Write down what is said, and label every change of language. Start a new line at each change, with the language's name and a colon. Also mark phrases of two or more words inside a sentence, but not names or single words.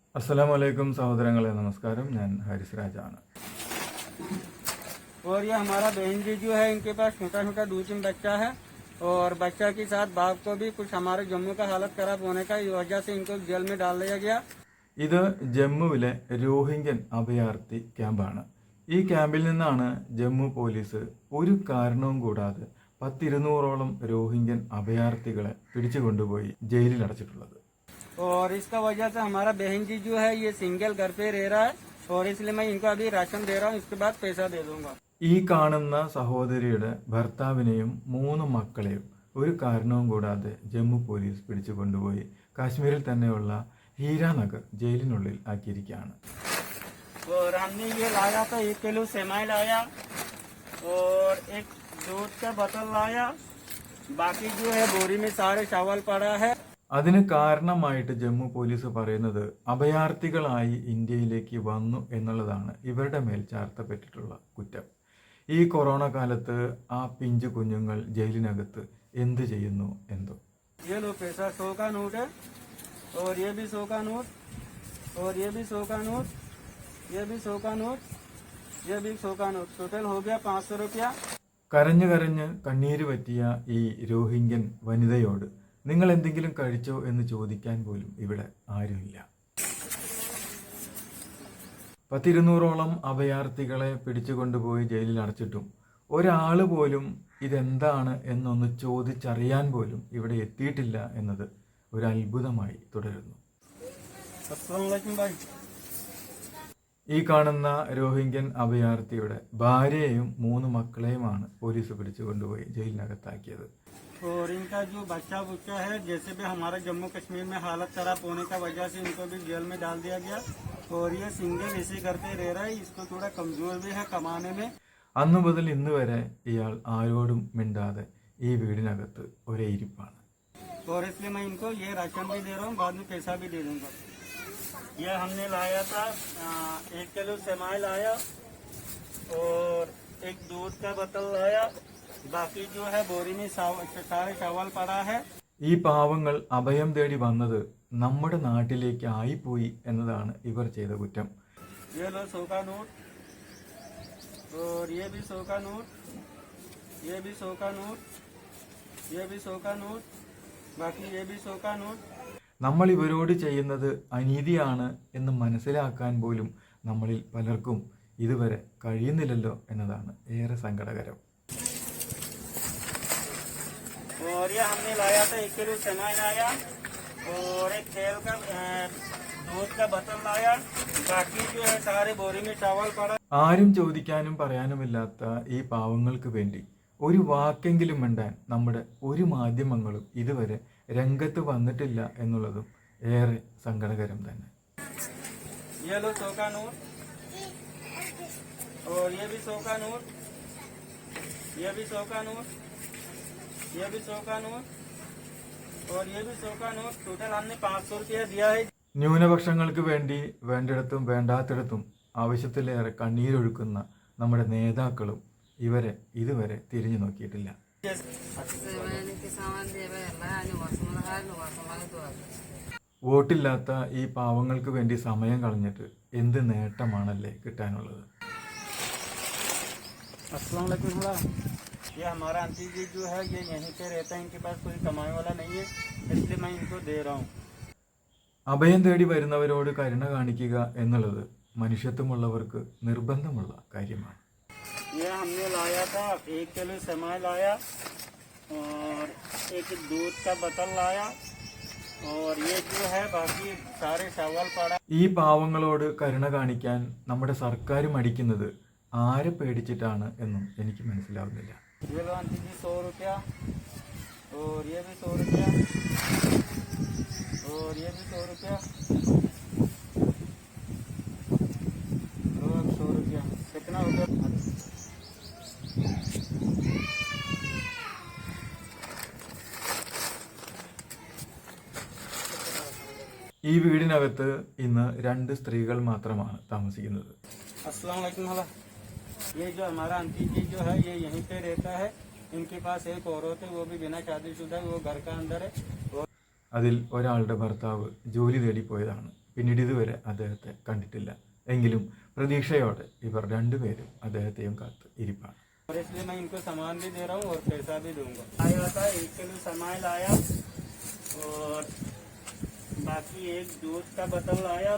Malayalam: അസ്സലാമലൈക്കും സഹോദരങ്ങളെ നമസ്കാരം. ഞാൻ ഹാരിസ് രാജാണ്.
Hindi: और ये हमारा बहन जी जो है, इनके पास छोटा छोटा 2-3 बच्चा है और बच्चा के साथ बाप को भी कुछ हमारे जम्मू का हालत खराब होने का वजह से इनको जेल में डाल दिया गया।
Malayalam: ഇത് ജമ്മുവിലെ രോഹിംഗ്യൻ അഭയാർത്ഥി ക്യാമ്പാണ്. ഈ ക്യാമ്പിൽ നിന്നാണ് ജമ്മു പോലീസ് ഒരു കാരണവും കൂടാതെ 200-ഓളം രോഹിംഗ്യൻ അഭയാർത്ഥികളെ പിടിച്ചുകൊണ്ടുപോയി ജയിലിൽ അടച്ചിട്ടുള്ളത്.
Hindi: और इसका वजह से हमारा बहन जी जो है ये सिंगल घर पे रह रहा है और इसलिए मैं इनको अभी राशन दे रहा हूँ, इसके बाद पैसा दे दूंगा।
Malayalam: ഈ കാണുന്ന സഹോദരിയുടെ ഭർത്താവിനെയും 3 മക്കളെയും ഒരു കാരണവും കൂടാതെ ജമ്മു പോലീസ് പിടിച്ചു കൊണ്ടുപോയി കാശ്മീരിൽ തന്നെയുള്ള ഹീരാനഗർ ജയിലിനുള്ളിൽ ആക്കിയിരിക്കുകയാണ്.
Hindi: और हमने ये लाया था 1 किलो सेमाई लाया और एक दूध का बोतल लाया, बाकी जो है बोरी में सारे चावल पड़ा है।
Malayalam: അതിന് കാരണമായിട്ട് ജമ്മു പോലീസ് പറയുന്നത് അഭയാർത്ഥികളായി ഇന്ത്യയിലേക്ക് വന്നു എന്നുള്ളതാണ് ഇവരുടെ മേൽ ചാർത്തപ്പെട്ടിട്ടുള്ള കുറ്റം. ഈ കൊറോണ കാലത്ത് ആ പിഞ്ചു കുഞ്ഞുങ്ങൾ ജയിലിനകത്ത് എന്ത് ചെയ്യുന്നു എന്തോ.
Hindi: ये लो पैसा 100 का नोट है और ये भी 100 का नोट और ये भी 100 का नोट, ये भी 100 का नोट, ये भी 100 का नोट, टोटल हो गया 500 रुपया।
Malayalam: കരഞ്ഞു കരഞ്ഞ് കണ്ണീര് പറ്റിയ ഈ രോഹിംഗ്യൻ വനിതയോട് നിങ്ങൾ എന്തെങ്കിലും കഴിച്ചോ എന്ന് ചോദിക്കാൻ പോലും ഇവിടെ ആരുമില്ല. 200-ഓളം അഭയാർത്ഥികളെ പിടിച്ചുകൊണ്ടുപോയി ജയിലിൽ അടച്ചിട്ടും ഒരാൾ പോലും ഇതെന്താണ് എന്നൊന്ന് ചോദിച്ചറിയാൻ പോലും ഇവിടെ എത്തിയിട്ടില്ല എന്നത് ഒരു അത്ഭുതമായി തുടരുന്നു.
Arabic: السلام عليكم भाई।
Malayalam: ഈ കാണുന്ന രോഹിംഗ്യൻ അഭയാർത്ഥിയുടെ ഭാര്യയെയും 3 മക്കളെയുമാണ് പോലീസ് പിടിച്ചുകൊണ്ടുപോയി ജയിലിനകത്താക്കിയത്.
Hindi: और इनका जो बच्चा बुच्चा है, जैसे भी हमारे जम्मू कश्मीर में हालत खराब होने का वजह से इनको भी जेल में डाल दिया गया और ये सिंगल ऐसे करते रह रहा है, इसको थोड़ा कमजोर भी है कमाने में।
Malayalam: അന്നു മുതൽ ഇന്ന് വരെ ഇയാൾ ആരോടും മിണ്ടാതെ ഈ വീടിനകത്ത് ഒരേ ഇരിപ്പാണ്.
Hindi: और इसलिए मैं इनको ये राशन भी दे रहा हूँ, बाद में पैसा भी दे दूंगा। ये हमने लाया था 1 किलो सेमाई लाया और एक दूध का बोतल लाया, बाकी जो है बोरी में सारे चावल पड़ा है।
Malayalam: ഈ പാവങ്ങൾ അഭയം തേടി വന്നത് നമ്മുടെ നാട്ടിലേക്ക് ആയിപ്പോയി എന്നതാണ് ഇവർ ചെയ്ത കുറ്റം.
Hindi: ये लो 100 का नोट और ये भी 100 का नोट, ये भी 100 का नोट, ये भी 100 का नोट, बाकी ये भी 100 का नोट।
Malayalam: നമ്മൾ ഇവരോട് ചെയ്യുന്നത് അനീതിയാണ് എന്ന് മനസ്സിലാക്കാൻ പോലും നമ്മളിൽ പലർക്കും ഇതുവരെ കഴിയുന്നില്ലല്ലോ എന്നതാണ് ഏറെ സങ്കടകരം.
Hindi: और ये हमने लाया था 1 किलो सेमाई लाया और एक तेल का दूध का बोतल लाया, बाकी जो है सारे बोरी में चावल पड़ा।
Malayalam: ആരും ചോദിക്കാനും പറയാനുമില്ലാത്ത ഈ പാവങ്ങൾക്ക് വേണ്ടി ഒരു വാക്കെങ്കിലും മിണ്ടാൻ നമ്മുടെ ഒരു മാധ്യമങ്ങളും ഇതുവരെ രംഗത്ത് വന്നിട്ടില്ല എന്നുള്ളതും ഏറെ സങ്കടകരം തന്നെ.
Hindi: ये लो 100 का नोट और ये भी 100 का नोट, ये भी 100 का नोट, ये भी 100 का नोट और ये भी 100 का नोट, टोटल हमने 500 रुपया दिया है।
Malayalam: ന്യൂനപക്ഷങ്ങൾക്ക് വേണ്ടി വേണ്ടിടത്തും വേണ്ടാത്തിടത്തും ആവശ്യത്തിലേറെ കണ്ണീരൊഴുക്കുന്ന നമ്മുടെ നേതാക്കളും ഇവരെ ഇതുവരെ തിരിഞ്ഞു നോക്കിയിട്ടില്ല. വോട്ടില്ലാത്ത ഈ പാവങ്ങൾക്ക് വേണ്ടി സമയം കളഞ്ഞിട്ട് എന്ത് നേട്ടമാണല്ലേ കിട്ടാനുള്ളത്.
Arabic: السلام عليكم भैया।
Hindi: ये हमारा आंटी जी जो है ये यहीं पे रहता है, इनके पास कोई कमाने वाला नहीं है, इसलिए मैं इनको दे रहा हूँ।
Malayalam: അഭയം തേടി വരുന്നവരോട് കരുണ കാണിക്കുക എന്നുള്ളത് മനുഷ്യത്വമുള്ളവർക്ക് നിർബന്ധമുള്ള കാര്യമാണ്.
Hindi: ये हमने लाया था 1 किलो सेमाई लाया और एक दूध का बोतल लाया और ये जो है बाकी सारे चावल पड़ा।
Malayalam: ഈ പാവങ്ങളോട് കരുണ കാണിക്കാൻ നമ്മുടെ സർക്കാർ മടിക്കുന്നത് ആരെ പേടിച്ചിട്ടാണ് എന്നും എനിക്ക് മനസ്സിലാവുന്നില്ല.
Hindi: ये लो आंटी जी 100 रुपया और ये भी 100 रुपया और ये भी 100 रुपया, लो अब 100 रुपया कितना हो गया?
Malayalam: ഈ വീടിനകത്ത് ഇന്ന് 2 സ്ത്രീകൾ മാത്രമാണ് താമസിക്കുന്നത്.
Arabic: السلام عليكم भैया।
Hindi: ये जो हमारा आंटी जी जो है ये यहीं पे रहता है, इनके पास एक औरत है, वो भी बिना शादीशुदा, वो घर का अंदर है।
Malayalam: അതിൽ ഒരാളുടെ ഭർത്താവ് ജോലി തേടി പോയതാണ്. പിന്നീട് ഇതുവരെ അദ്ദേഹത്തെ കണ്ടിട്ടില്ല. എങ്കിലും പ്രതീക്ഷയോടെ ഇവർ രണ്ടുപേരും അദ്ദേഹത്തെയും കാത്ത് ഇരിപ്പാണ്.
Hindi: और इसलिए मैं इनको सामान भी दे रहा हूँ और पैसा भी दूंगा। आया था 1 किलो सामान लाया और बाकी एक दूध का बोतल लाया।